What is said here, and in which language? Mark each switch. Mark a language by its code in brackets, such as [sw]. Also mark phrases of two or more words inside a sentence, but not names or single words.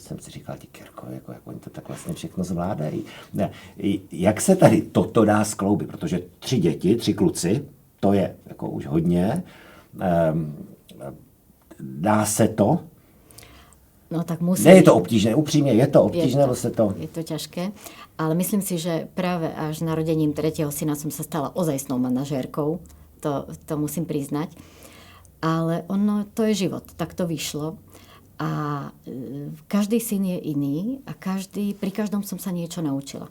[cs] Jsem si říkal, Kirko, jak oni to tak vlastně všechno zvládají. Jak se tady toto dá skloubit? Protože 3 děti, 3 kluci, to je jako už hodně. Dá se to? No tak musí... Ne je to obtížné, upřímně, je to obtížné, nebo se to... [sk] Je to ťažké, ale myslím si, že práve až narodením 3. syna som sa stala ozajstnou manažérkou, to musím priznať. Ale ono, to je život, tak to vyšlo. A každý syn je iný a pri každom som sa niečo naučila.